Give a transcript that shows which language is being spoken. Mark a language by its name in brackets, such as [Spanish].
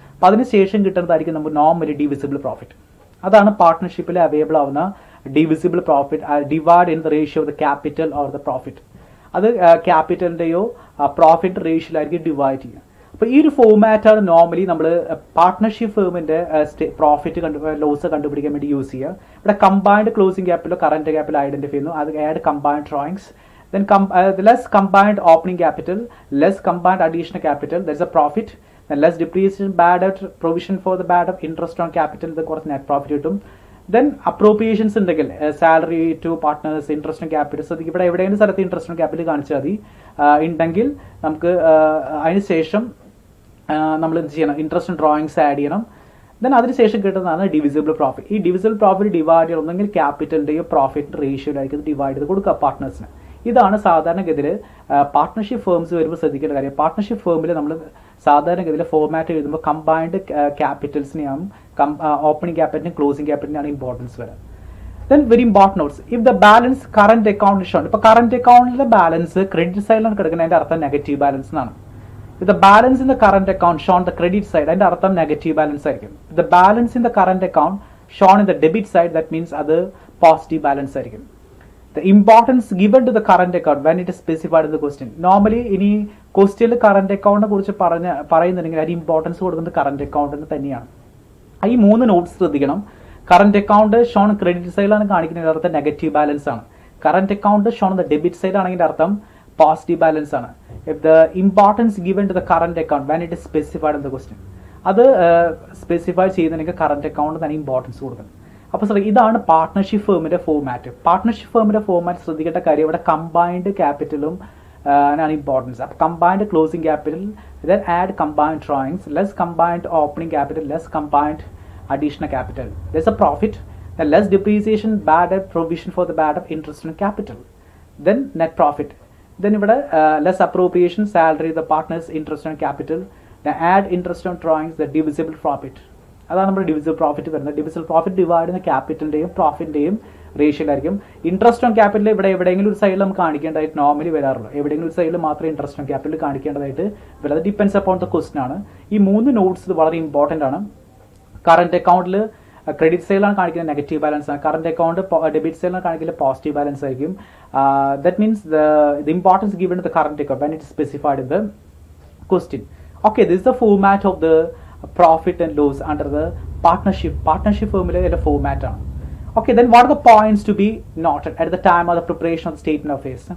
[Malayalam] അപ്പോൾ അതിനുശേഷം കിട്ടുന്നതായിരിക്കും നമുക്ക് നോർമലി ഡിവിസിബിൾ പ്രോഫിറ്റ്. അതാണ് പാർട്ട്ണർഷിപ്പിൽ അവൈലബിൾ ആവുന്ന divisible profit, [English] Divide in the ratio of the capital or the profit. [Malayalam] അത് ക്യാപിറ്റലിന്റെയോ പ്രോഫിറ്റ് റേഷ്യോയിലായിരിക്കും ഡിവൈഡ് ചെയ്യുക. അപ്പോൾ ഈ ഒരു ഫോമാറ്റാണ് നോർമലി നമ്മൾ പാർട്ട്ണർഷിപ്പ് ഫേമിന്റെ പ്രോഫിറ്റ് ലോസ് കണ്ടുപിടിക്കാൻ വേണ്ടി യൂസ് ചെയ്യുക. ഇവിടെ combined closing ക്യാപിറ്റലോ current capital identify ചെയ്യുന്നു. [English] അത് add combined drawings, then less combined opening capital, less combined additional capital, there's a profit, then less depreciation, bad debt, provision for the bad debt, interest on capital, the കുറച്ച് net profit കിട്ടും. then appropriations ഉണ്ടെങ്കിൽ salary to partners, interest on capital, so [Malayalam] ഇവിടെ എവിടെയെങ്കിലും സ്ഥലത്ത് [English] interest on capital [Malayalam] കാണിച്ചാൽ മതി. ഉണ്ടെങ്കിൽ നമുക്ക് അതിന് ശേഷം നമ്മൾ എന്ത് ചെയ്യണം? ഇൻട്രസ്റ്റ് ഡ്രോയിങ്സ് ആഡ് ചെയ്യണം. ദെൻ അതിനുശേഷം കിട്ടുന്നതാണ് ഡിവിസിബിൾ പ്രോഫിറ്റ്. ഈ ഡിവിസിബിൾ പ്രോഫിറ്റ് ഡിവൈഡ് ചെയ്യണം, ഒന്നെങ്കിൽ ക്യാപിറ്റലിന്റെയോ പ്രോഫിറ്റ് റേഷ്യോയിലായിരിക്കും ഡിവൈഡ് ചെയ്ത് കൊടുക്കുക പാർട്ട്നേഴ്സിന്. ഇതാണ് സാധാരണഗതിയിൽ പാർട്ട്ണർഷിപ്പ് ഫേംസ് വരുമ്പോൾ ശ്രദ്ധിക്കേണ്ട കാര്യം. പാർട്ട്ണർഷിപ്പ് ഫേമിൽ നമ്മൾ സാധാരണഗതിയിൽ ഫോർമാറ്റ് എഴുതുമ്പോൾ കമ്പൈൻഡ് ക്യാപിറ്റൽസിനെയാണ്, ഓപ്പണിംഗ് ക്യാപിറ്റലിനും ക്ലോസിംഗ് ക്യാപിറ്റലിനാണ് ഇമ്പോർട്ടൻസ് വരാം. [English] Then very important notes, if the balance current account shown. [Malayalam] ഇപ്പോൾ കറന്റ് അക്കൗണ്ടിലെ ബാലൻസ് ക്രെഡിറ്റ് സൈഡിലാണ് കിടക്കുന്നത്, അതിന്റെ അർത്ഥം നെഗറ്റീവ് ബാലൻസ് എന്നാണ്. [English] If the balance in the current account shown the credit side, [Malayalam] അതിന്റെ അർത്ഥം നെഗറ്റീവ് ബാലൻസ് ആയിരിക്കും. [English] If the balance in the current account shown in the debit side, that means [Malayalam] അത് positive balance ആയിരിക്കും. [English] The importance given to the current account when it is specified in the question. [Malayalam] Normally ഇനി ക്വസ്റ്റ്യനിൽ current അക്കൗണ്ടിനെ കുറിച്ച് പറയുന്നുണ്ടെങ്കിൽ അതിന് importance കൊടുക്കുന്നത് current അക്കൗണ്ടിന് തന്നെയാണ്. ഈ 3 നോട്ട്സ് ശ്രദ്ധിക്കണം. കറന്റ് അക്കൗണ്ട് ഷോൺ ക്രെഡിറ്റ് സൈഡിലാണ് കാണിക്കുന്നത്, അർത്ഥം നെഗറ്റീവ് ബാലൻസ് ആണ്. Current account Sean the debit side ആണെങ്കിൽ അർത്ഥം പോസിറ്റീവ് ബാലൻസ് ആണ്. [English] If the importance given to the current account when it is specified in the question, [Malayalam] അത് സ്പെസിഫൈ ചെയ്യുന്നതിനൊക്കെ കറന്റ് അക്കൗണ്ട് തന്നെ importance കൊടുക്കണം. അപ്പോൾ ഇതാണ് പാർട്ട്ണർഷിപ്പ് ഫേമിന്റെ ഫോമാറ്റ്. പാർട്ട്ണർഷിപ്പ് ഫേമിന്റെ ഫോമാറ്റ് ശ്രദ്ധിക്കേണ്ട കാര്യം, ഇവിടെ കമ്പൈൻഡ് ക്യാപിറ്റലും ആണ് ഇമ്പോർട്ടൻസ്. [English] അപ്പോൾ combined closing capital, then add combined drawings, less combined opening capital, less combined additional capital, there's a profit, then less depreciation, bad debt, provision for the bad debt, interest on capital, then net profit. Then ഇവിടെ less appropriation, salary, the partners, interest on capital, add interest on drawings, the divisible profit. [Malayalam] അതാണ് നമ്മുടെ divisible profit വരുന്നത്. Divisible profit divide ചെയ്യുന്ന ക്യാപിറ്റലിന്റെയും പ്രോഫിറ്റിന്റെയും റേഷ്യോയിലായിരിക്കും. Interest on capital ഇവിടെ എവിടെയെങ്കിലും ഒരു സൈഡിൽ നമുക്ക് കാണിക്കേണ്ടതായിട്ട് നോർമലി വരാറുള്ളൂ. എവിടെയെങ്കിലും ഒരു സൈഡിൽ മാത്രമേ ഇൻട്രസ്റ്റ് ഓൺ ക്യാപിറ്റൽ കാണിക്കേണ്ടതായിട്ട് വരുന്നത്. [English] depends upon the question [Malayalam] ആണ്. ഈ 3 നോട്ട്സ് വളരെ ഇമ്പോർട്ടന്റ് ആണ്. കറന്റ് അക്കൗണ്ടിൽ ക്രെഡിറ്റ് സൈഡിലാണ് കാണിക്കുന്നത് നെഗറ്റീവ് ബാലൻസ് ആണ്. കറന്റ് അക്കൗണ്ട് ഡെബിറ്റ് സൈഡിലാണ് കാണിക്കുന്നത് പോസിറ്റീവ് ബാലൻസ് ആയിരിക്കും. [English] That means the importance given to the current account when it is specified in the question. Okay, this is the format of the profit and loss under the partnership formula in the format. Okay, then what are the points to be noted at the time of the preparation of the statement of affairs?